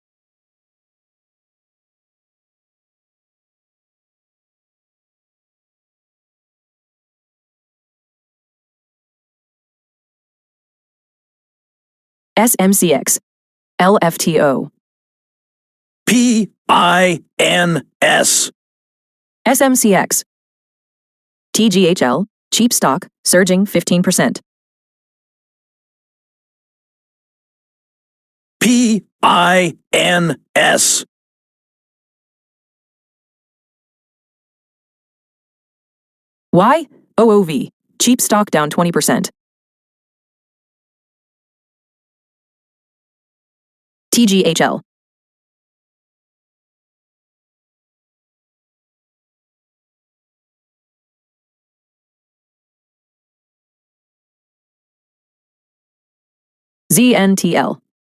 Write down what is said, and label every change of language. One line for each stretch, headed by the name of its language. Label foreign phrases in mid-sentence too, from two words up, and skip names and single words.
English: SMCX. LFTO. PINS. SMCX. TGHL, cheap stock, surging 15%. PINS. YOOV, cheap stock down 20%. TGHL. ZNTL.